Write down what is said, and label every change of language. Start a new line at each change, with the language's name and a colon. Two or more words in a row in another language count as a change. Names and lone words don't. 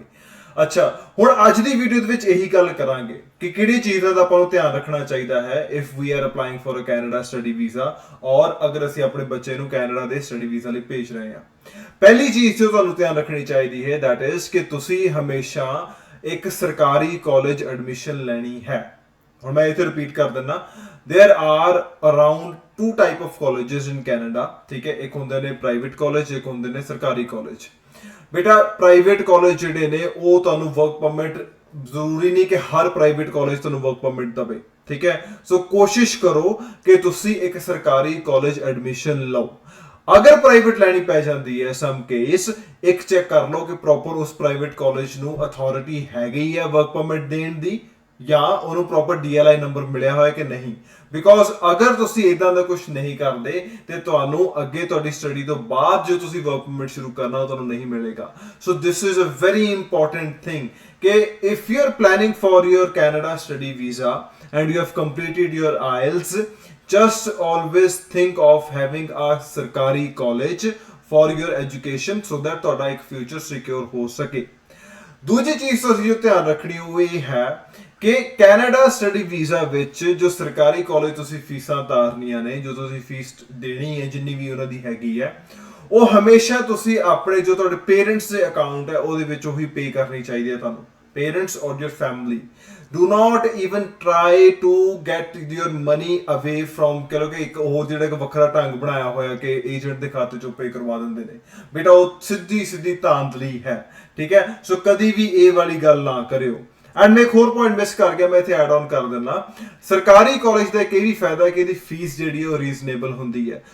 Punjabi: ਅੱਛਾ, ਹੁਣ ਅੱਜ ਦੀ ਵੀਡੀਓ ਦੇ ਵਿੱਚ ਇਹੀ ਗੱਲ ਕਰਾਂਗੇ ਕਿ ਕਿਹੜੀ ਚੀਜ਼ਾਂ ਦਾ ਆਪਾਂ ਨੂੰ ਧਿਆਨ ਰੱਖਣਾ ਚਾਹੀਦਾ ਹੈ
English: if we are applying for a
Punjabi: ਕੈਨੇਡਾ
English: study visa,
Punjabi: ਔਰ ਅਗਰ ਅਸੀਂ ਆਪਣੇ ਬੱਚੇ ਨੂੰ ਕੈਨੇਡਾ ਦੇ
English: study visa
Punjabi: ਲਈ ਭੇਜ ਰਹੇ ਹਾਂ। ਪਹਿਲੀ ਚੀਜ਼ ਜੋ ਤੁਹਾਨੂੰ ਧਿਆਨ ਰੱਖਣੀ ਚਾਹੀਦੀ ਹੈ
English: that is
Punjabi: ਕਿ ਤੁਸੀਂ ਹਮੇਸ਼ਾ ਇੱਕ ਸਰਕਾਰੀ ਕਾਲਜ ਐਡਮਿਸ਼ਨ ਲੈਣੀ ਹੈ। ਹੁਣ ਮੈਂ ਇੱਥੇ ਰਿਪੀਟ ਕਰ ਦਿੰਦਾ,
English: There are around 2 type of colleges in Canada.
Punjabi: ਠੀਕ ਹੈ, ਇੱਕ ਹੋਣਗੇ ਨੇ ਪ੍ਰਾਈਵੇਟ ਕਾਲਜ, ਇੱਕ ਹੋਣਗੇ ਨੇ ਸਰਕਾਰੀ ਕਾਲਜ। ਬੇਟਾ ਪ੍ਰਾਈਵੇਟ ਕਾਲਜ ਜਿਹੜੇ ਨੇ ਉਹ ਤੁਹਾਨੂੰ
English: work permit
Punjabi: ਜ਼ਰੂਰੀ ਨਹੀਂ ਕਿ ਹਰ ਪ੍ਰਾਈਵੇਟ ਕਾਲਜ ਤੁਹਾਨੂੰ
English: work permit
Punjabi: ਦਵੇ। ਠੀਕ ਹੈ, ਸੋ ਕੋਸ਼ਿਸ਼ ਕਰੋ ਕਿ ਤੁਸੀਂ ਇੱਕ ਸਰਕਾਰੀ ਕਾਲਜ ਐਡਮਿਸ਼ਨ ਲਓ। ਅਗਰ ਪ੍ਰਾਈਵੇਟ ਲੈਣੀ ਪੈ ਜਾਂਦੀ ਹੈ
English: some case,
Punjabi: ਇੱਕ ਚੈੱਕ ਕਰ ਲਓ ਕਿ ਪ੍ਰੋਪਰ ਉਸ ਪ੍ਰਾਈਵੇਟ ਕਾਲਜ ਨੂੰ ਅਥਾਰਟੀ ਹੈਗੀ ਹੈ
English: work permit
Punjabi: ਦੇਣ ਦੀ, ਜਾਂ ਉਹਨੂੰ ਪ੍ਰੋਪਰ
English: DLI number
Punjabi: ਮਿਲਿਆ ਹੋਇਆ ਕਿ ਨਹੀਂ। ਬਿਕੋਜ਼ ਅਗਰ ਤੁਸੀਂ ਇਦਾਂ ਦਾ ਕੁਝ ਨਹੀਂ ਕਰਦੇ ਤੇ ਤੁਹਾਨੂੰ ਅੱਗੇ ਤੁਹਾਡੀ ਸਟੱਡੀ ਤੋਂ ਬਾਅਦ ਜੋ ਤੁਸੀਂ
English: work permit
Punjabi: ਸ਼ੁਰੂ ਕਰਨਾ ਉਹ ਤੁਹਾਨੂੰ ਨਹੀਂ ਮਿਲੇਗਾ।
English: So this is a very important thing ਕਿ if you are planning for your Canada study visa and you have completed your IELTS, just always think of having a
Punjabi: ਸਰਕਾਰੀ ਕਾਲਜ
English: for your education so that
Punjabi: ਤੁਹਾਡਾ ਇੱਕ ਫਿਊਚਰ ਸਿਕਿਉਰ ਹੋ ਸਕੇ। ਦੂਜੀ ਚੀਜ਼ ਤੁਸੀਂ ਜੋ ਧਿਆਨ ਰੱਖਣੀ ਉਹ ਇਹ ਹੈ ਕਿ ਕੈਨੇਡਾ ਸਟੱਡੀ ਵੀਜ਼ਾ ਵਿੱਚ ਜੋ ਸਰਕਾਰੀ ਕਾਲਜ ਤੁਸੀਂ ਫੀਸਾਂ ਤਾਰਨੀਆਂ ਨੇ, ਜੋ ਤੁਸੀਂ ਫੀਸ ਦੇਣੀ ਹੈ ਜਿੰਨੀ ਵੀ ਉਹਨਾਂ ਦੀ ਹੈਗੀ ਹੈ, ਉਹ ਹਮੇਸ਼ਾ ਤੁਸੀਂ ਆਪਣੇ ਜੋ ਤੁਹਾਡੇ ਪੇਰੈਂਟਸ ਦੇ ਅਕਾਊਂਟ ਹੈ ਉਹਦੇ ਵਿੱਚ ਉਹੀ ਪੇ ਕਰਨੀ ਚਾਹੀਦੀ ਹੈ ਤੁਹਾਨੂੰ।
English: Parents or your family, do not even try to get your money away from
Punjabi: ਕਹ ਲਓ ਕਿ ਇੱਕ ਹੋਰ ਜਿਹੜਾ ਇੱਕ ਵੱਖਰਾ ਢੰਗ ਬਣਾਇਆ ਹੋਇਆ ਕਿ ਏਜੰਟ ਦੇ ਖਾਤੇ ਚੋਂ ਪੇ ਕਰਵਾ ਦਿੰਦੇ ਨੇ। ਬੇਟਾ ਉਹ ਸਿੱਧੀ ਧਾਂਦਲੀ ਹੈ। ਠੀਕ ਹੈ, ਸੋ ਕਦੀ ਵੀ ਇਹ ਵਾਲੀ ਗੱਲ ਨਾ ਕਰਿਓ। ਐਂਡ ਮੈਂ ਇੱਕ ਹੋਰ ਪੁਆਇੰਟ ਮਿਸ ਕਰ ਗਿਆ, ਮੈਂ ਇੱਥੇ
English: add on
Punjabi: ਕਰ ਦਿੰਦਾ। ਸਰਕਾਰੀ ਕਾਲਜ ਦਾ ਇੱਕ ਇਹ ਵੀ ਫਾਇਦਾ ਹੈ ਕਿ ਇਹਦੀ ਫੀਸ ਜਿਹੜੀ ਉਹ ਰੀਜ਼ਨੇਬਲ ਹੁੰਦੀ ਹੈ।